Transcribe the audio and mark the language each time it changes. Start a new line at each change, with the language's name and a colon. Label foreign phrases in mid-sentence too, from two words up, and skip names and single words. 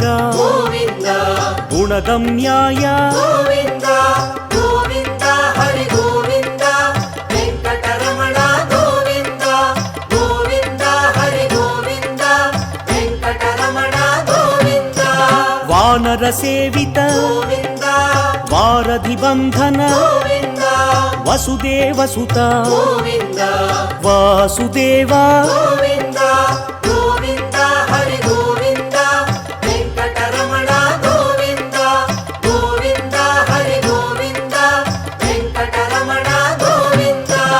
Kannada: ಗೋವಿಂದ ಗುಣಗಮ್ಯಾಯ ಗೋವಿಂದ ಗೋವಿಂದ ಹರಿ ಗೋವಿಂದ ವೆಂಕಟರಮಣ ಗೋವಿಂದ ಗೋವಿಂದ ಹರಿ ಗೋವಿಂದ ವೆಂಕಟರಮಣ ಗೋವಿಂದ
Telugu: బాలసేవిత గోవింద వారధి బంధన గోవింద వసుదేవసుత గోవింద వాసుదేవా గోవింద గోవింద హరి గోవింద వెంకటరమణ గోవింద గోవింద హరి గోవింద వెంకటరమణ గోవింద